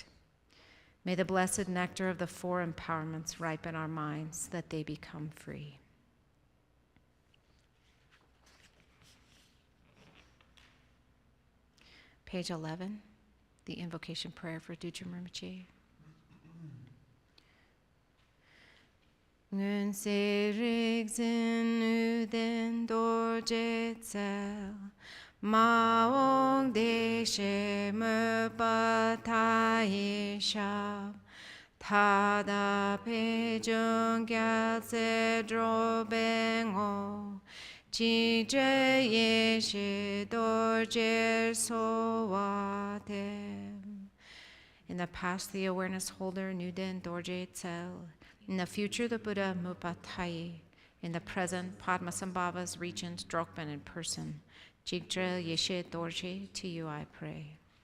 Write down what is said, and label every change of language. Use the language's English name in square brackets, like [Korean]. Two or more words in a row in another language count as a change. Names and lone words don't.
[English] May the blessed nectar of the four empowerments ripen our minds that they become free. Page 11, the invocation prayer for Dujam Rinpoche. [Tibetan] སྔོན་ཚེ་རིག་འཛིན་ནུས་ལྡན་རྡོ་རྗེ་རྩལ། མ་འོངས་དེ་བཞིན་གཤེགས་པ་མོས་པ་མཐའ་ཡས་ཞབས། ད་ལྟ་པདྨའི་རྒྱལ་ཚབ་འགྲོ་འདུལ་དངོས། འཇིགས་བྲལ་ཡེ་ཤེས་རྡོ་རྗེར་གསོལ་བ་འདེབས. [English] In the past, the awareness holder Nuden Dorje Tsel. In the future, the Buddha Mupatayi. In the present, Padmasambhava's regent Drokben in person. Jigdre Yeshe Dorje, to you I pray.